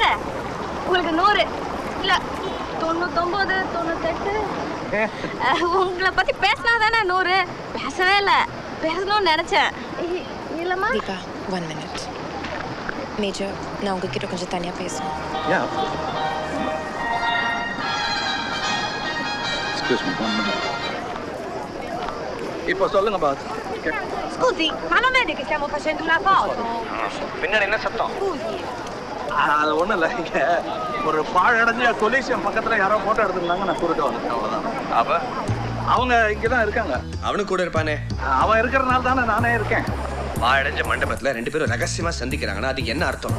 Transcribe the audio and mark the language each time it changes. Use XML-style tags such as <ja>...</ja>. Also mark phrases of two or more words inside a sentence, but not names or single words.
<ta>உங்களுக்கு 100 இல்ல 99 98. உங்களை பத்தி பேசினா தானே 100. பேசவே இல்லை. பேசணும்னு நினைச்சேன். இல்லம்மா தீபா 1 minute. மேஜர், நான் உங்ககிட்ட கொஞ்சம் தனியாக பேசணும்.</ta> <en>Excuse me, 1 minute.</en> <ta>இப்போ சொல்லுங்க பாஸ்.</ta> <it>Scusi, ma non vede che stiamo facendo una foto?</it> <ta>பின்னாடி என்ன சத்தம்?</ta> <it>Scusi.</it> <ta>அது ஒன்றும் இல்லை. இங்கே ஒரு பாழடைஞ்ச கொலிசியம் பக்கத்தில் யாரோ ஃபோட்டோ எடுத்துருந்தாங்க, நான் குறுக்க வந்துட்டேன், அவ்வளோதான். அப்போ அவங்க இங்கே தான் இருக்காங்க. அவனுக்கு கூட இருப்பானே. அவன் இருக்கிறனால தானே நானே இருக்கேன். வாழடைஞ்ச மண்டபத்தில் 2 பேரும் ரகசியமாக சந்திக்கிறாங்கன்னா அதுக்கு என்ன அர்த்தம்?</ta>